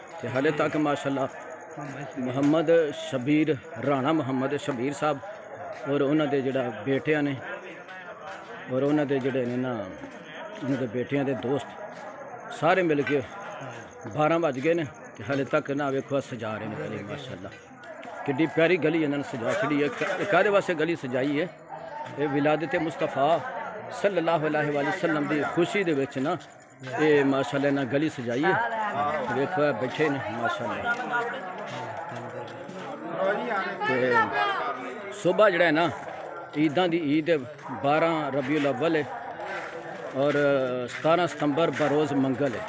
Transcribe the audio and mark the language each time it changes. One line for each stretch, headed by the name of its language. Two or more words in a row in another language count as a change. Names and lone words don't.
Punjabi: تے ہالے تک ماشاءاللہ محمد شبیر رانا محمد شبیر صاحب اور انہوں نے جہڑا بیٹیاں نے اور انہوں نے جہڑے نے نا انہوں نے بیٹیاں دے دوست سارے مل کے 12 بج گئے نے تے ہالے تک نا ویکھو
Urdu: سجا رہے ہیں
Punjabi: गली। ماشاءاللہ کڈی پیاری گلی انہوں نے سجا چھڈی ہے. کاہدے واسطے گلی سجائی ہے؟ یہ ولادت مصطفیٰ
Arabic: صلى الله عليه وسلم
Punjabi: کی خوشی دے وچ نا یہ ماشاءاللہ نا گلی سجائی ہے. دیکھو بیٹھے نے ماشاءاللہ۔ صبح جہڑا ہے نا عیداں دی عید 12 ربیع الاول ہے اور 17 ستمبر بروز منگل ہے.